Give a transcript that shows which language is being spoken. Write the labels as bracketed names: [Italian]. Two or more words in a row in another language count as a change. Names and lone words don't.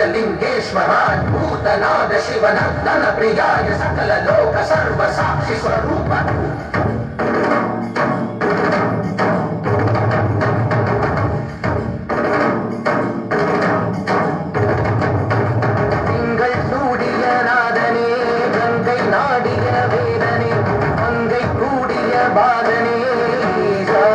[Sanskrit] लिंगेश्वराय भूतनाद शिवनर्दन प्रियाय सकल लोक सर्व साक्षि स्वरूप [Tamil] திங்கள் சூடிய நாதனே கங்கை நாடிய வேதனே மங்கை கூடிய பாதனே